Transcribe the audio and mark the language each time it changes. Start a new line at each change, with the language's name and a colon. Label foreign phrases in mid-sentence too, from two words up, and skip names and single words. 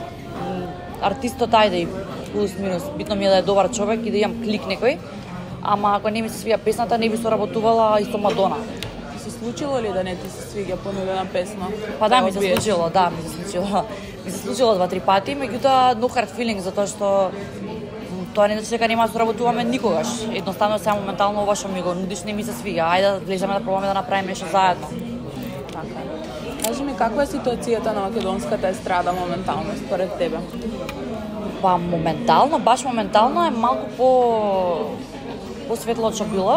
Macedonian: Артистот ајде и плюс минус, битно ми е да е добар човек и да имам клик некој, ама ако не ми се свија песната, не би соработувала и со Мадона. се случило ли да не ти се свиѓа понудена песна? Па да, ми се случило, Ми се случило 2-3 пати, меѓутоа
English: no hard feeling,
Macedonian: затоа што тоа не значи дека нема да соработуваме никогаш. Едноставно сега моментално ова што ми го нудиш не ми се свиѓа. Ајде да влеземе да пробаме да направиме нешто заедно. Така. Кажи ми, каква е ситуацијата на македонската естрада моментално според тебе? Па моментално, баш моментално е малку посветло од што било.